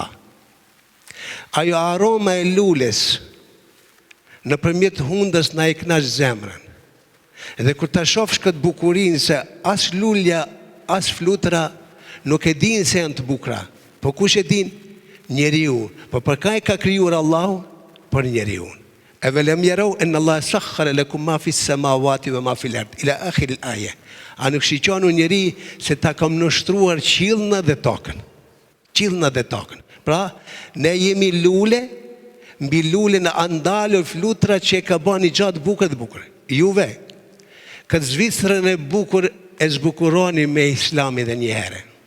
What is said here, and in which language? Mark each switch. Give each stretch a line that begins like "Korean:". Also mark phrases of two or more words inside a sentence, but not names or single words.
Albanian: Ajo aroma e lules nëpërmjet hundës na i knaq zemrën. Dhe kur ta shofsh këtë bukurinë se as lulja, as flutra nuk e din se janë të bukura, po kush e din? Njeriu. Po për ka e ka krijuar Allahu? Për njeriu.
Arabic: أولم يروا أن الله سخر لكم ما في السماوات وما في الأرض إلى آخر الآية.
Albanian: A nuk shikoni njeri se ta kam nështruar qiellin dhe tokën. Qiellin dhe tokën. Pra, ne jemi lule, mbi lulen andalur flutra që e ka bani gjatë bukur dhe bukur. Juve, këtë Zvicrën e bukur e zbukuroni me Islami dhe një herë.